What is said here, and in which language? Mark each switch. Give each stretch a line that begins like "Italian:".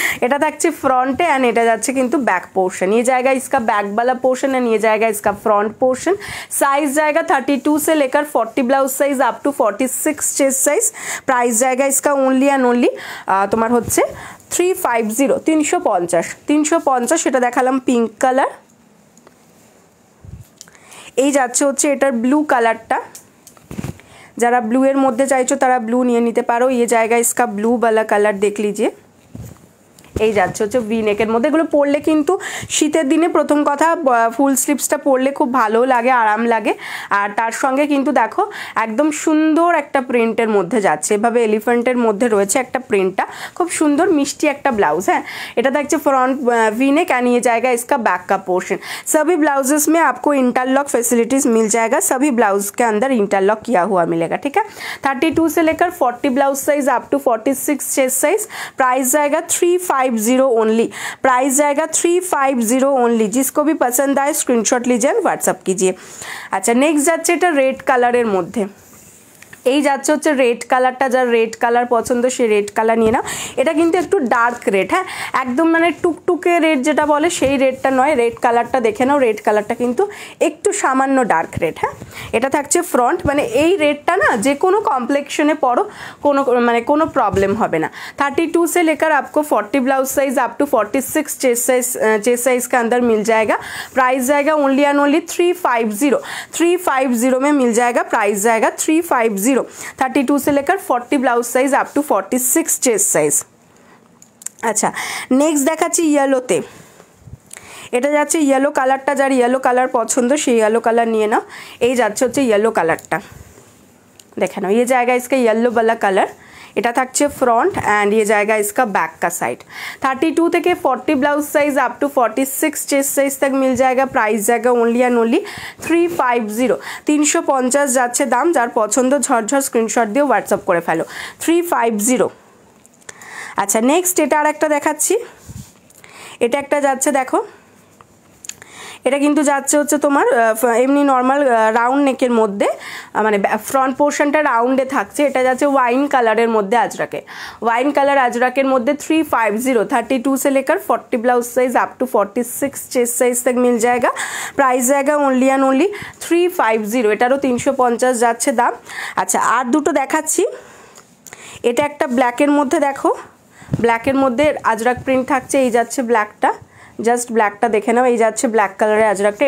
Bangla: এটা থাকছে ফ্রন্টে एंड এটা যাচ্ছে কিন্তু बैक पोर्शन।
Hindi: ये जाएगा इसका बैक वाला पोर्शन एंड ये जाएगा इसका फ्रंट पोर्शन। साइज जाएगा 32 से लेकर 40 blouse size up to 46 chest size. Price जाएगा इसका ओनली एंड ओनली
Bangla: তোমার হচ্ছে
Hindi: 350।
Bangla: 350 এটা দেখালাম পিঙ্ক কালার। এই যাচ্ছে হচ্ছে এটার ব্লু কালারটা। যারা ব্লু এর মধ্যে চাইছো তারা ব্লু নিয়ে নিতে পারো। ये जाएगा इसका ब्लू वाला कलर देख लीजिए। এই যাচ্ছে হচ্ছে ভি নেকের মধ্যে। এগুলো পরলে কিন্তু শীতের দিনে প্রথম কথা ফুল স্লিভসটা পরলে খুব ভালো লাগে, আরাম লাগে। আর তার সঙ্গে কিন্তু দেখো একদম সুন্দর একটা প্রিন্টের মধ্যে যাচ্ছে। এভাবে এলিফ্যান্টের মধ্যে রয়েছে একটা প্রিন্টটা, খুব সুন্দর মিষ্টি একটা ব্লাউজ। হ্যাঁ, এটা দেখছে
Hindi: फ्रंट वी नेक एंड ये जाएगा इसका बैक का पोर्शन। सभी ब्लाउजेस में आपको इंटरलॉक फैसिलिटीज मिल जाएगा। सभी ब्लाउज के अंदर इंटरलॉक किया हुआ मिलेगा। ठीक है, 32 से लेकर 40 blouse size up to 46 chest size. Price जाएगा 350 ओनली। प्राइस जाएगा 350 ओनली। जिसको भी पसंद आए स्क्रीनशॉट लीजिए, व्हाट्सअप कीजिए। अच्छा नेक्स्ट
Bangla: যাচ্ছে এটা রেড কালারের মধ্যে। এই যাচ্ছে হচ্ছে রেড কালারটা। যার রেড কালার পছন্দ সে রেড কালার নিয়ে নাও। এটা কিন্তু একটু ডার্ক রেড। হ্যাঁ, একদম মানে টুকটুকে রেড যেটা বলে সেই রেডটা নয়। রেড কালারটা দেখে নাও। রেড কালারটা কিন্তু একটু সামান্য ডার্ক রেড। হ্যাঁ, এটা থাকছে ফ্রন্ট। মানে এই রেডটা না যে কোনো কমপ্লেক্সনে পরো কোনো মানে কোনো প্রবলেম হবে না।
Hindi: 32 से लेकर आपको 40 blouse size up to 46 chest size के अंदर मिल जाएगा। प्राइस जाएगा ओनली एंड ओनली 350। 350 में मिल जाएगा। प्राइस जाएगा 350। 32 से लेकर 40 blouse size up to 46 chest size. अच्छा नेक्स्ट
Bangla: দেখাচ্ছি ইয়েলোতে। এটা যাচ্ছে ইয়েলো কালারটা। যার ইয়েলো কালার পছন্দ সেই ইয়েলো কালার নিয়ে নাও। এই যাচ্ছে হচ্ছে ইয়েলো কালারটা, দেখে নাও।
Hindi: ये जाएगा इसका येलो वाला कलर।
Bangla: এটা থাকছে ফ্রন্ট
Hindi: एंड ये जाएगा इसका बैक का साइड।
Bangla: 32 থেকে 40
Hindi: blouse size up to 46 chest size तक मिल जाएगा। प्राइस जाएगा ओनली एंड ओनली 350।
Bangla: 350 যাচ্ছে দাম। যার পছন্দ ঝটঝট স্ক্রিনশট দিয়ে হোয়াটসঅ্যাপ করে ফেলো। 350। আচ্ছা নেক্সট এটা আর একটা দেখাচ্ছি। এটা একটা যাচ্ছে দেখো। এটা কিন্তু যাচ্ছে হচ্ছে তোমার এমনি নর্মাল রাউন্ড নেকের মধ্যে, মানে ফ্রন্ট পোর্শনটা রাউন্ডে থাকছে। এটা যাচ্ছে ওয়াইন কালারের মধ্যে আজরাকে। ওয়াইন কালার আজরাকের মধ্যে 350।
Hindi: 32 से लेकर 40 blouse size up to 46 chest size तक मिल जाएगा। प्राइस जाएगा ओनली एंड ओनली 350।
Bangla: এটারও 350 যাচ্ছে দাম। আচ্ছা আর দুটো দেখাচ্ছি। এটা একটা ব্ল্যাকের মধ্যে দেখো, ব্ল্যাকের মধ্যে আজরাক প্রিন্ট থাকছে, এই যাচ্ছে ব্ল্যাকটা, জাস্ট ব্ল্যাকটা দেখে নাও, এই যাচ্ছে ব্ল্যাক কালারের আজরাকটা।